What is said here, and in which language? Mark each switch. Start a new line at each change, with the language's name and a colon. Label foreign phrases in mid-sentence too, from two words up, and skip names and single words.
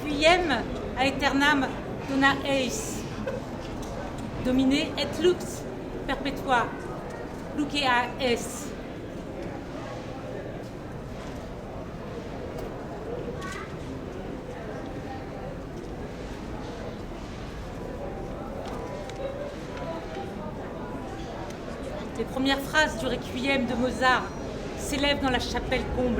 Latin: requiem aeternam dona eis. Domine et lux perpetua lucea es.
French: Les premières phrases du requiem de Mozart s'élèvent dans la chapelle comble.